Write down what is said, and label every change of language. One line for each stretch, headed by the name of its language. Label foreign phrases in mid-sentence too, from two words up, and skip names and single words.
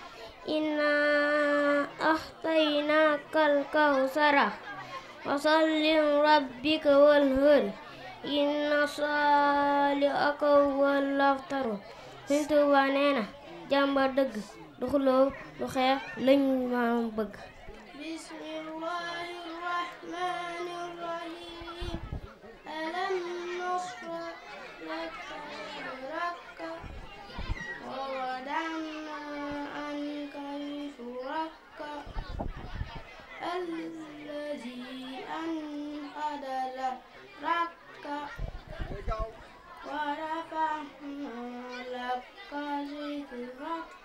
Arabic: إنا أعطيناك الكوثر فصل لربك وانحر إن شانئك هو الأبتر.
Wolof: Sëñ Tuubaa nee na jàmbar dëgg du xuloo du xeex lañ maam bëgg.
Arabic: بسم الله الرحمن الرحيم. ألم نشرح لك صدرك ووضعنا عنك وزرك الذي أنقض ظهرك ورفعنا لك ذكرك